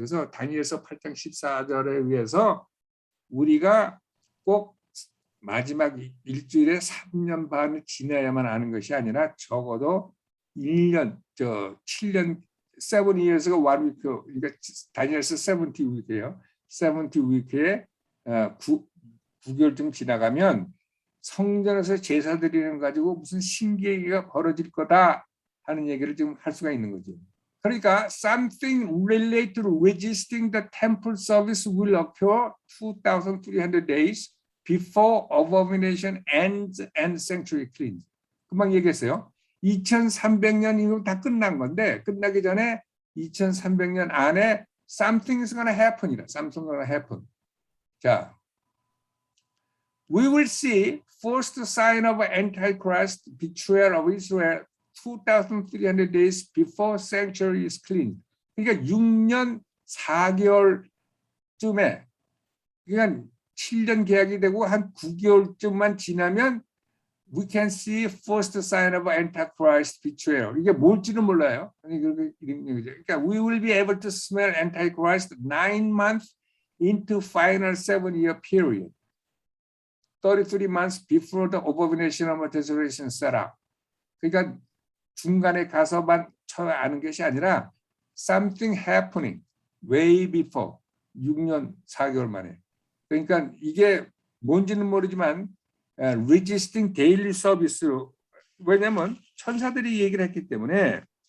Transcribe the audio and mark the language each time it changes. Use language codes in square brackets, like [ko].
[ko] 그래서 다니엘서 8장 14절에 의해서 우리가 꼭 마지막 일주일에 3년 반을 지나야만 아는 것이 아니라 적어도 1년 7년 7 years가 1 week 그러니까 다니엘서 70 week예요. 70 week에 9개월쯤 지나가면 성전에서 제사 드리는 가지고 무슨 신기하기가 벌어질 거다 하는 얘기를 지금 할 수가 있는 거죠. [en] 그러니까 something related to resisting the temple service will occur 2,300 days before abomination ends and sanctuary cleans. [ko] 금방 얘기했어요. 2300년이면 다 끝난 건데 끝나기 전에 2300년 안에 [en] something is going to happen [ko] 이다. [en] something is going to happen. 자, we will see first sign of Antichrist betrayal of Israel 2,300 days before sanctuary is cleansed. [ko] 그러니까 6년 4개월쯤에 그러니까 7년 계약이 되고 한 9개월쯤만 지나면 [en] we can see first sign of Antichrist betrayal. [ko] 이게 뭘지는 몰라요. [en] 그러니까 we will be able to smell Antichrist 9 months into final 7-year period. 33 months before the abomination of desolation set up. [ko] 그러니까 중간에 가서만 아는 것이 아니라 [en] something happening way before [ko] 6년 4개월 만에. 그러니까 이게 뭔지는 모르지만 [en] resisting daily service [ko] 왜냐하면 천사들이 얘기를 했기 때문에